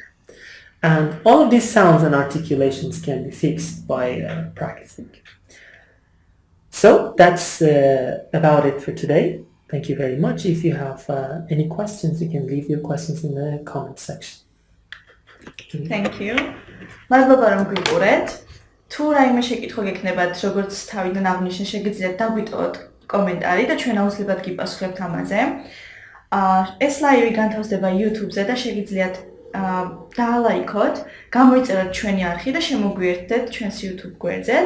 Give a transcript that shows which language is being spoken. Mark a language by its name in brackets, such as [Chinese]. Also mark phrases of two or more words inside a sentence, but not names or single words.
[English] And all of these sounds and articulations can be fixed by practicing. So that's about it for today. Thank you very much. If you have any questions, you can leave your questions in the comment section. Thank you. [Georgian] მადლობა რომ გვიყურეთ. თუ რაიმე შეკითხვა გექნებათ, როგორც თავიდან აღნიშნე, შეგიძლიათ დაგვიტოვოთ კომენტარი და ჩვენ აუცილებლად გიპასუხებთ ამაზე. ეს ლაივი განთავსდება YouTube-ზე და შეგიძლიათ დაალაიქოთ, გამოიწეროთ ჩვენი არხი და შემოგვიერთდეთ ჩვენს YouTube გვერდზეც.